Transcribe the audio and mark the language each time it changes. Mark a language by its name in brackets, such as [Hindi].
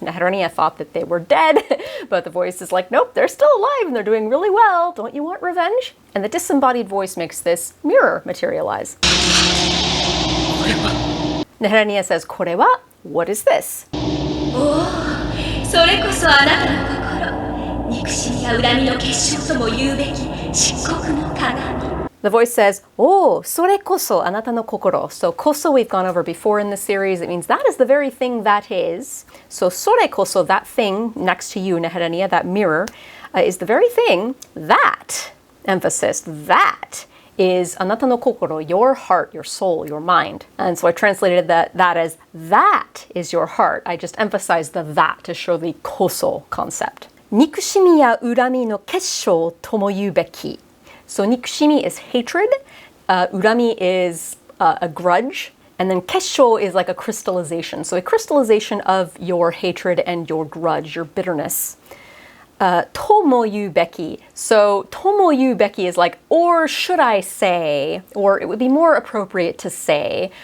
[English] Neherenia thought that they were dead, but the voice is like, nope, they're still alive and they're doing really well. Don't you want revenge? And the disembodied voice makes this mirror materialize. Neherenia says, [Japanese] これは? [English] What is this? [Japanese] それこそあなたの心。憎しみや恨みの結晶ともいうべき漆黒の鏡。 [English] The voice says, "Oh, [Japanese] それこそあなたの心." [English] So koso we've gone over before in the series. It means that is the very thing that is. So それこそ, that thing next to you, Neherenia, that mirror, is the very thing that, emphasis, that is [Japanese] あなたの心, [English] your heart, your soul, your mind. And so I translated that as that is your heart. I just emphasized the that to show the koso concept. [Japanese] 憎しみや恨みの結晶ともいうべき. [English] So 憎しみ is hatred, urami is a grudge, and then kesshou is like a crystallization. So a crystallization of your hatred and your grudge, your bitterness. [Japanese] ともいうべき. [English] So [Japanese] ともいうべき [English] is like, or should I say, or it would be more appropriate to say.